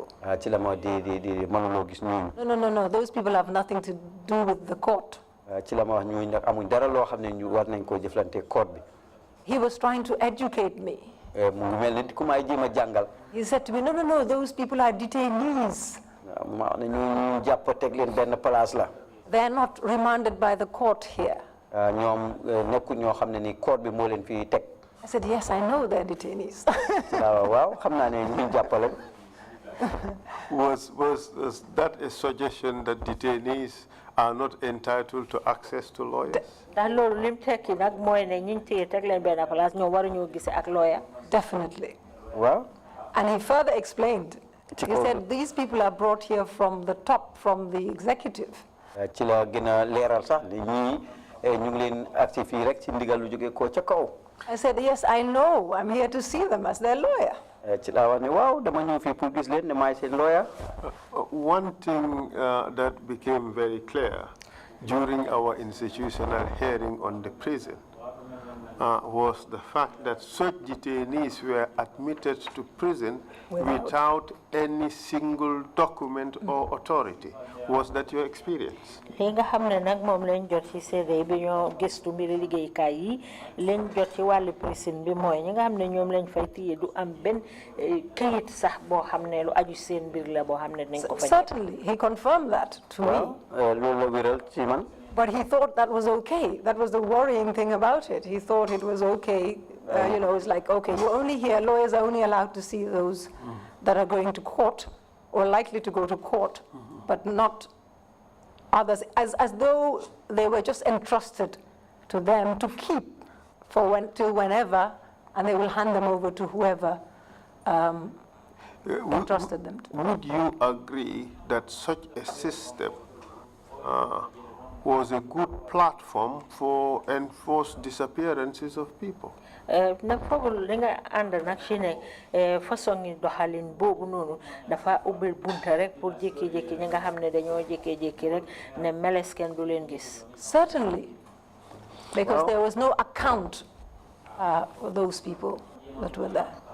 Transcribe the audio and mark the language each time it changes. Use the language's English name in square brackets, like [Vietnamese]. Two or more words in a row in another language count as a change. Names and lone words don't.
[Wolof] ci la ma di mënuloo gis ñooñu. [English] No, those people have nothing to do with the court. [Wolof] ci la ma wax ñooñu nag amuñ dara loo xam ne ñu war nañ koo jëflante court bi. [English] He was trying to educate me. [Wolof] mu ngi mel ni ku may jéem a jàngal. [English] He said to me, no, those people are detainees. [Wolof] ma ne ñu jàpp teg leen benn place la. [English] They are not remanded by the court here. [Wolof] ñoom nekkul ñoo xam ne ni court bi moo leen fi teg. [English] I said, yes, I know they're detainees. [Wolof] waaw xam naa ne ñu jàppale. [English] Was that a suggestion that detainees are not entitled to access to lawyers? Definitely. Well, and he further explained. He said these people are brought here from the top, from the executive. [Wolof] ci la gën a leeral sax ne ñii ñu ngi leen agsi fii rek ci ndigal lu jóge ko ca kaw. [English] I said, yes, I know. I'm here to see them as their lawyer. [Wolof] ci la wax ne waaw dama ñëw fii pour gis leen ne maay seen lawyer. [English] One thing that became very clear during our institutional hearing on the prison was the fact that such detainees were admitted to prison without any single document or authority. Was that your experience? [Wolof] Nga xamne nak mom lañ jot ci CD bi ñoo gëstu mbiri liggéey kay yi lañ jot ci walu prison bi moy ñi nga xamne ñom lañ fay tiyé du am ben kayit sax bo xamne lu aju seen mbir la bo xamne nañ ko fay. [English] Certainly, he confirmed that to me. [Wolof] Loolu la wéral ci man. [English] But he thought that was okay. That was the worrying thing about it. He thought it was okay. You know, it's like, okay, you only hear, lawyers are only allowed to see those that are going to court or likely to go to court, but not others, as though they were just entrusted to them to keep till whenever, and they will hand them over to whoever entrusted them to. Would you agree that such a system was a good platform for enforced disappearances of people. [Wolof] nag foogul li nga ànd nag ci ne façon yi doxalin boobu noonu dafa ubbil bunta rek pour jékki-jékki ñi nga xam ne dañoo jékki-jékki rek ne meles kenn du leen gis. [English] Certainly, because there was no account for those people that were there.